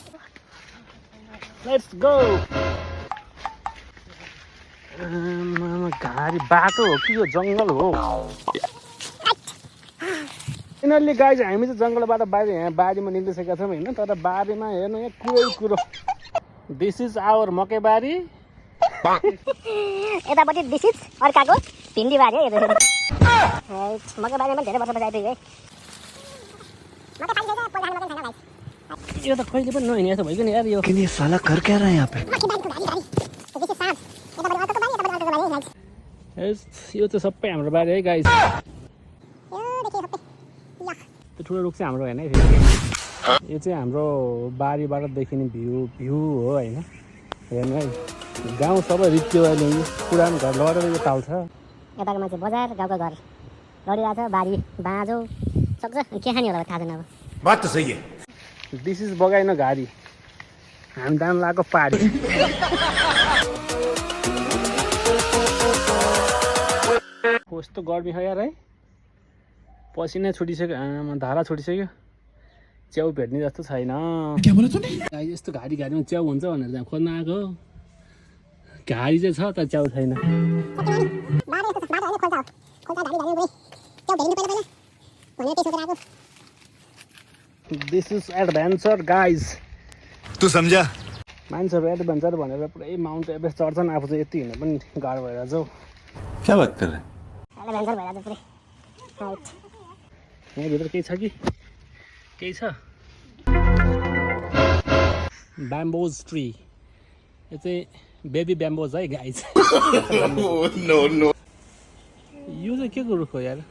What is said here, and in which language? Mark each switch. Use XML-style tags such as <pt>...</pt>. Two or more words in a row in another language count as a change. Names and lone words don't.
<en>let's go</en> <ne>गाडी बाटो हो कि यो जङ्गल हो यिनीहरूले गाइज हामी चाहिँ जङ्गलबाट बाहिर यहाँ बारीमा निस्किसकेका छौँ होइन तर बारीमा हेर्नु यहाँ कुरो</ne> <en>this is our</en> <ne>मकैबारी यतापट्टि डिसिज अर्काको भिन्डी बारी है यो मकैबारीमा पनि धेरै वर्षपछि आइपुग्यो है यो त कहिले पनि नहिँडे जस्तो भइगयो नि यार यो</ne> <hi>ये साला कर क्या रहा है यहाँ पे</hi> <ne>यो चाहिँ सबै हाम्रो बारी है गाइज त्यो ठुलो रुख चाहिँ हाम्रो होइन है फेरि यो चाहिँ हाम्रो बारीबाट देखिने भ्यू हो होइन हेर्नु है गाउँ सबै रित्यो अहिले पुरानो घर लडेर यो ताल छ यताको मान्छे बजार गाउँको घर लडिरहेको छ बारी बाँझो सक्छ के खाने होला थाहा छैन अब</ne> <hi>बात तो सही है</hi> <en>this is</en> <ne>बगाइन घारी हामी दाम लगाएको पारी कस्तो गर्मी छ यार है पसिनै छुटिसक्यो धारा छुटिसक्यो च्याउ भेट्ने जस्तो छैन यस्तो घारीमा च्याउ हुन्छ भनेर त्यहाँ खोज्न आएको घारी चाहिँ छ तर च्याउ छैन</ne> <en>this is adventure guys</en> <hi>तू समझा</hi> <ne>मान्छेहरू एडभेन्चर भनेर पुरै माउन्ट एभरेस्ट चढ्छन् आफू चाहिँ यति हिँड्नु पनि गाह्रो भएर जाऊ</ne> <hi>क्या बात कर रहे हैं</hi> <ne>एडभेन्चर भइरहेको पुरै राइट यहाँभित्र केही छ कि केही छ</ne> <en>bamboos tree</en> <ne>यो चाहिँ</ne> <en>baby bamboos</en> <ne>है गाइज</ne> <en>no no</en> <ne>यो चाहिँ के को रुख हो यार</ne>